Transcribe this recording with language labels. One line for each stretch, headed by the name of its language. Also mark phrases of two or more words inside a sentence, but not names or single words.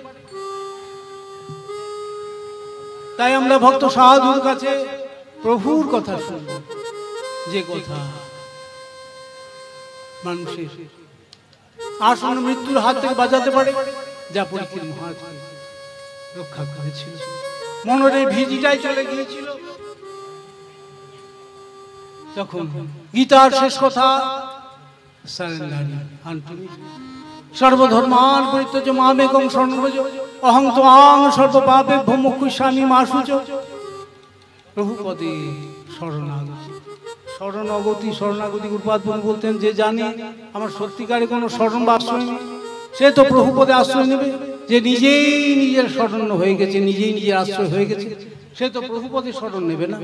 Bangla: তাই আমরা ভক্ত সাধুর কাছে প্রভুর কথা শুনব, যে কথা মানুষের আসন্ন মৃত্যুর হাত থেকে বাঁচাতে পারে, যা পরীক্ষিত মহারাজ রক্ষা করেছিল। মনের ভিজিটাই চলে গিয়েছিল তখন গীতার শেষ কথা
Sanskrit: সর্বধর্মান পরিত্যজ্য মামেকং শরণং ব্রজ অহং ত্বাং সর্বপাপেভ্যো মোক্ষয়িষ্যামি মা শুচি।
Bangla: প্রভুপদে শরণাগতি শরণাগতি গুরুপাদ বলতেন, যে জানে আমার সত্যিকারে কোনো শরণ বা আশ্রয় নেই, সে তো প্রভুপদে আশ্রয় নেবে। যে নিজেই নিজের শরণ হয়ে গেছে, নিজেই নিজের আশ্রয় হয়ে গেছে, সে তো প্রভুপদে শরণ নেবে না।